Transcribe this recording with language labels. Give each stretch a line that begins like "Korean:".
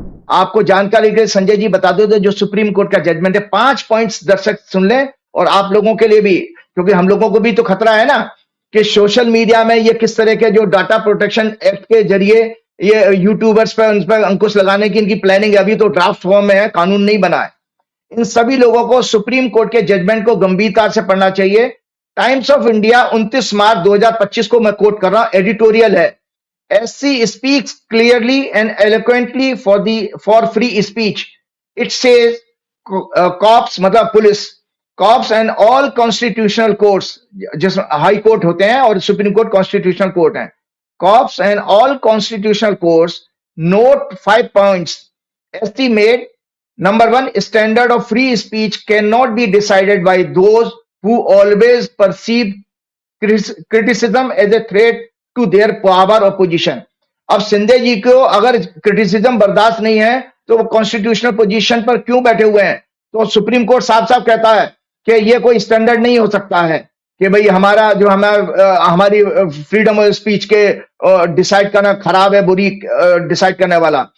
Hindi: आपको जानकारी के लिए संजय जी बता दो जो सुप्रीम कोर्ट का जजमेंट है, 5 पॉइंट्स दर्शक सुन लें और आप लोगों के लिए भी, क्योंकि हम लोगों को भी तो खतरा है ना कि सोशल मीडिया में ये किस तरह के जो डाटा प्रोटेक्शन एक्ट के जरिए ये यूट्यूबर्स पर उन पर अंकुश लगाने की इनकी प्लानिंग अभी तो ड्राफ्ट फॉर्म में है, कानून नहीं बना है। इन सभी लोगों को सुप्रीम कोर्ट के जजमेंट को गंभीरता से पढ़ना चाहिए। टाइम्स ऑफ इंडिया 29 मार्च 2025 को मैं कोट कर रहा हूं, एडिटोरियल है,
English: SC speaks clearly and eloquently for free speech. It says cops
Hindi: मतलब police,
English: cops and all constitutional courts,
Hindi: जिस हाई कोर्ट होते हैं और सुप्रीम कोर्ट कॉन्स्टिट्यूशनल कोर्ट है,
English: cops and all constitutional courts note 5 points. SC made number 1, standard of free speech cannot be decided by those who always perceive criticism as a threat to their power और position.
Hindi: अब संजय जी को अगर criticism बर्दाश्त नहीं है तो वो constitutional position पर क्यों बैठे हुए हैं? तो सुप्रीम कोर्ट साफ साफ कहता है कि ये कोई स्टैंडर्ड नहीं हो सकता है कि भाई हमारी फ्रीडम ऑफ स्पीच के डिसाइड करना खराब है, बुरी डिसाइड करने वाला।